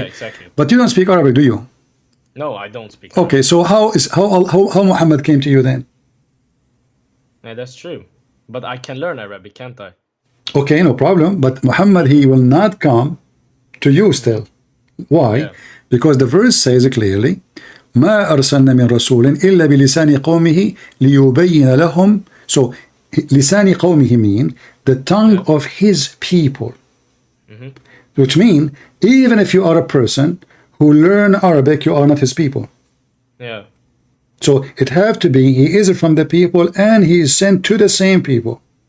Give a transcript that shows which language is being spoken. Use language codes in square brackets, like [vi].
[en] Yeah, exactly. But you don't speak Arabic, do you? No, I don't speak. Okay, so how Muhammad came to you then? Yeah, that's true. But I can learn Arabic, can't I? Okay, no problem. But Muhammad, he will not come to you still. Why? Yeah. Because the verse says clearly, [ar] ما أرسلنا من رسول إلا بلسان قومه ليبين لهم. [en] So [ar] لسان قومه [en] mean the tongue of his people. Which mean even if you are a person who learn Arabic, you are not his people. Yeah. So it have to be he is from the people and he is sent to the same people.